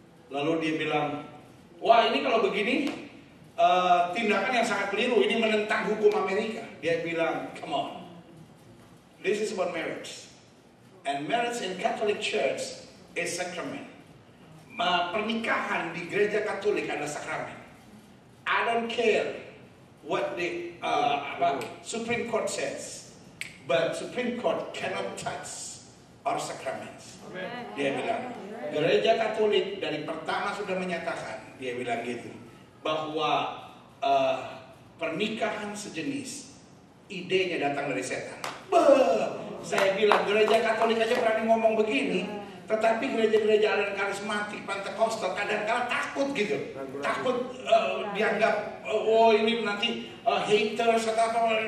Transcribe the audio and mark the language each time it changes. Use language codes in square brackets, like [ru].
[id] Lalu dia bilang, wah ini kalau begini tindakan yang sangat keliru, ini menentang hukum Amerika. Dia bilang, [en] come on, this is about marriage. And marriage in Catholic Church is sacrament. [id] Pernikahan di gereja Katolik adalah sakramen. [en] I don't care what the Supreme Court says, but Supreme Court cannot touch our sacraments. [id] Dia bilang, gereja Katolik dari pertama sudah menyatakan, dia bilang gitu, bahwa pernikahan sejenis idenya datang dari setan. Saya bilang gereja Katolik aja berani ngomong begini, tetapi gereja-gereja aliran karismatik, Pentakosta kadang-kadang takut gitu, takut dianggap oh ini nanti haters atau apa.